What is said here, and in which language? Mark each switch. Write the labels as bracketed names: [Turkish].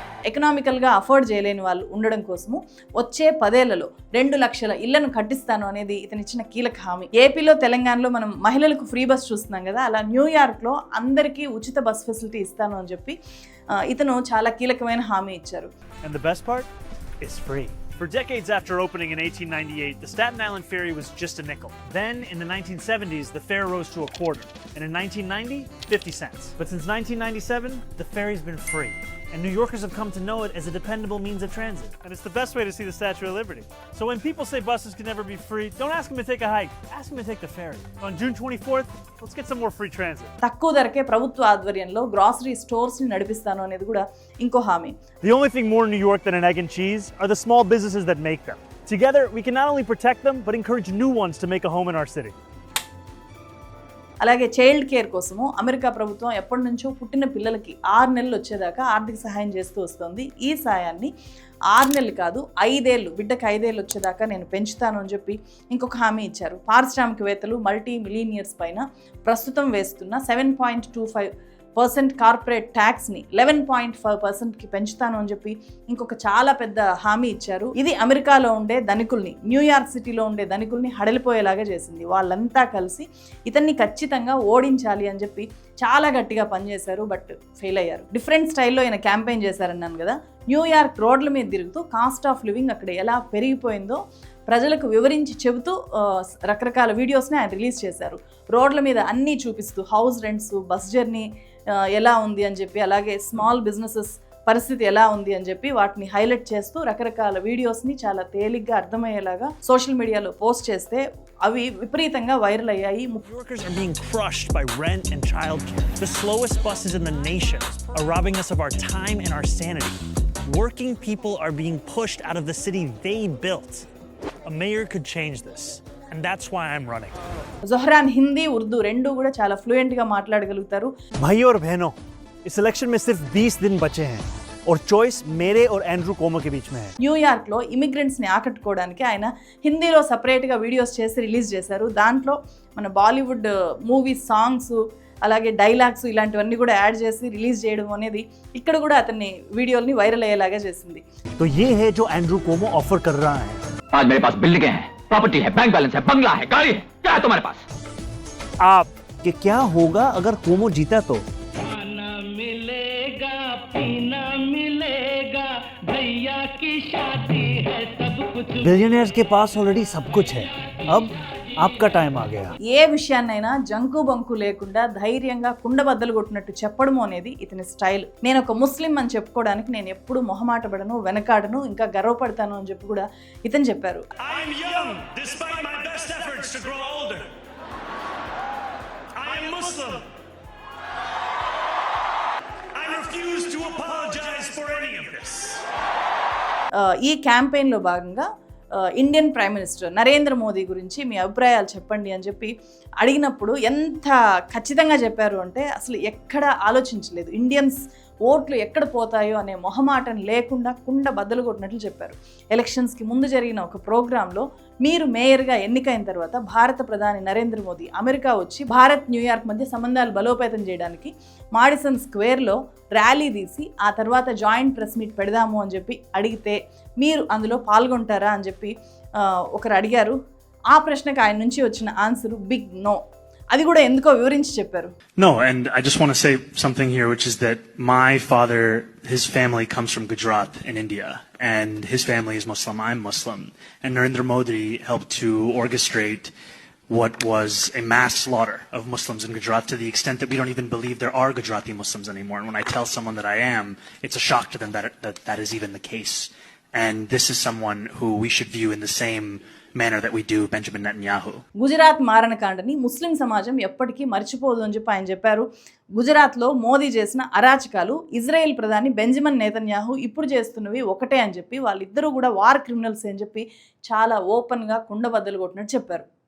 [Telugu] ఎకనామికల్గా afford చేయలేని వాళ్ళు ఉండడం కోసము వచ్చే 10 ఏళ్లలో 2 లక్షల ఇళ్లను కట్టిస్తాను అనేది ఇతను ఇచ్చిన కీలక హామీ. ఏపీలో తెలంగాణలో మనం మహిళలకు ఫ్రీ బస్ చూస్తున్నాం కదా, అలా న్యూయార్క్లో అందరికీ ఉచిత బస్ ఫెసిలిటీ ఇస్తాను అని చెప్పి ఇతను చాలా కీలకమైన హామీ ఇచ్చారు. [English] And the best part, it's free. For decades after opening in 1898, the Staten Island ferry was just a nickel. Then, in the 1970s, the fare rose to a quarter. And in 1990, 50 cents. But since 1997, the ferry's been free. And New Yorkers have come to know it as a dependable means of transit. And it's the best way to see the Statue of Liberty. So when people say buses can never be free, don't ask them to take a hike. Ask them to take the ferry. On June 24th, let's get some more free transit. [Telugu] తక్కువ ధరకే ప్రభుత్వ ఆధ్వర్యంలో grocery stores ని నడిపిస్తాను అనేది కూడా ఇంకో హామీ. [English] The only thing more New York than an egg and cheese are the small businesses that make them. Together, we can not only protect them, but encourage new ones to make a home in our city. [Telugu] అలాగే child care కోసము America ప్రభుత్వం ఎప్పటి నుంచో పుట్టిన పిల్లలకి 6 నెలలు వచ్చేదాకా ఆర్థిక సహాయం చేస్తూ వస్తుంది. ఈ సాయాన్ని 6 నెలలు కాదు 5 ఏళ్ళు, బిడ్డకు 5 ఏళ్ళు వచ్చేదాకా నేను పెంచుతాను అని చెప్పి ఇంకొక హామీ ఇచ్చారు. పారిశ్రామికవేత్తలు మల్టీ మిలీనియర్స్ పైన ప్రస్తుతం వేస్తున్న 7.25% కార్పొరేట్ ట్యాక్స్ని 11.5%కి పెంచుతాను అని చెప్పి ఇంకొక చాలా పెద్ద హామీ ఇచ్చారు. ఇది అమెరికాలో ఉండే ధనికుల్ని, న్యూయార్క్ సిటీలో ఉండే ధనికుల్ని హడలిపోయేలాగా చేసింది. వాళ్ళంతా కలిసి ఇతన్ని ఖచ్చితంగా ఓడించాలి అని చెప్పి చాలా గట్టిగా పనిచేశారు, బట్ ఫెయిల్ అయ్యారు. డిఫరెంట్ స్టైల్లో ఈయన క్యాంపెయిన్ చేశారన్నాను కదా. న్యూయార్క్ రోడ్ల మీద తిరుగుతూ కాస్ట్ ఆఫ్ లివింగ్ అక్కడ ఎలా పెరిగిపోయిందో ప్రజలకు వివరించి చెబుతూ రకరకాల వీడియోస్ని ఆయన రిలీజ్ చేశారు. రోడ్ల మీద అన్నీ చూపిస్తూ హౌస్ రెంట్స్, బస్ జర్నీ ఎలా ఉంది అని చెప్పి, అలాగే స్మాల్ బిజినెసెస్ పరిస్థితి ఎలా ఉంది అని చెప్పి వాటిని హైలైట్ చేస్తూ రకరకాల వీడియోస్ని చాలా తేలిగ్గా అర్థమయ్యేలాగా సోషల్ మీడియాలో పోస్ట్ చేస్తే అవి విపరీతంగా వైరల్ అయ్యాయి. [English] New Yorkers are being crushed by rent and childcare. The slowest buses in the nation are robbing us of our time and our sanity. Working people are being pushed out of the city they built. A mayor could change this. And that's why I'm running. [Telugu] జొహరాన్ Hindi, Urdu రెండు కూడా చాలా ఫ్లూయెంట్గా మాట్లాడగలుగుతారు. [Hindi] भाइयों और बहनों, इस election में सिर्फ 20 दिन बचे हैं और चॉइस मेरे और एंड्रू कोमो के बीच में है. [Telugu] న్యూయార్క్లో ఇమిగ్రెంట్స్ని ఆకట్టుకోవడానికి ఆయన హిందీలో సపరేట్గా వీడియోస్ చేసి రిలీజ్ చేశారు. దాంట్లో మన బాలీవుడ్ మూవీ సాంగ్స్, అలాగే డైలాగ్స్ ఇలాంటివన్నీ కూడా యాడ్ చేసి రిలీజ్ చేయడం అనేది ఇక్కడ కూడా అతన్ని వీడియోల్ని వైరల్ అయ్యేలాగా చేసింది. [Hindi] तो ये है जो एंड्रू कोमो ऑफर कर रहा है. आज मेरे पास बिल्डिंगें हैं, प्रॉपर्टी है, बैंक बैलेंस है, बंगला है, गाड़ी है, क्या है तुम्हारे पास? आप कि क्या होगा अगर कोमो जीता तो? खाना मिलेगा, पीना मिलेगा, भैया की शादी है, सब कुछ. बिलियनियर्स के पास ऑलरेडी सब कुछ है. अब आपका टाइम आ गया. [Telugu] ఏ విషయాన్నైనా జంకు బంకు లేకుండా ధైర్యంగా కుండబద్దలు కొట్టినట్టు చెప్పడము అనేది ఇతని స్టైల్. నేను ఒక ముస్లిం అని చెప్పుకోవడానికి నేను ఎప్పుడు మొహమాటపడను, వెనకాడను, ఇంకా గర్వపడతాను అని చెప్పి కూడా ఇతను చెప్పారు. [English] I'm young, despite my best efforts to grow older. I am Muslim. I refuse to apologize for any of this. [Telugu] ఈ క్యాంపెయిన్లో భాగంగా Indian prime minister Narendra Modi గురించి మీ అభిప్రాయాలు చెప్పండి అని చెప్పి అడిగినప్పుడు ఎంత ఖచ్చితంగా చెప్పారు అంటే అసలు ఎక్కడ ఆలోచించలేదు. ఇండియన్స్ ఓట్లు ఎక్కడ పోతాయో అనే మొహమాటం లేకుండా కుండ బద్దలు కొట్టినట్లు చెప్పారు. ఎలక్షన్స్కి ముందు జరిగిన ఒక ప్రోగ్రాంలో మీరు మేయర్గా ఎన్నికైన తర్వాత భారత ప్రధాని నరేంద్ర మోదీ అమెరికా వచ్చి భారత్ న్యూయార్క్ మధ్య సంబంధాలు బలోపేతం చేయడానికి మాడిసన్ స్క్వేర్లో ర్యాలీ తీసి ఆ తర్వాత జాయింట్ ప్రెస్ మీట్ పెడదాము అని చెప్పి అడిగితే మీరు అందులో పాల్గొంటారా అని చెప్పి ఒకరు అడిగారు. ఆ ప్రశ్నకు ఆయన నుంచి వచ్చిన ఆన్సర్ బిగ్ నో. అది కూడా ఎందుకో వివరించి చెప్పారు. [English] No, and I just want to say something here, which is that my father, his family comes from Gujarat in India, and his family is Muslim, I'm Muslim, and Narendra Modi helped to orchestrate what was a mass slaughter of Muslims in Gujarat to the extent that we don't even believe there are Gujarati Muslims anymore. And when I tell someone that I am, it's a shock to them that is even the case. And this is someone who we should view in the same manner that we do Benjamin Netanyahu. [Telugu] Gujarat మారణకాండని ముస్లిం సమాజం ఎప్పటికీ మర్చిపోదు అని చెప్పి ఆయన చెప్పారు. గుజరాత్లో మోదీ చేసిన అరాచకాలు ఇజ్రాయెల్ ప్రధాని బెంజమిన్ నెతన్యాహు ఇప్పుడు చేస్తున్నవి ఒకటే అని చెప్పి వాళ్ళిద్దరూ కూడా వార్ క్రిమినల్స్ అని చెప్పి చాలా ఓపెన్గా కుండబద్దలు కొట్టినట్టు చెప్పారు.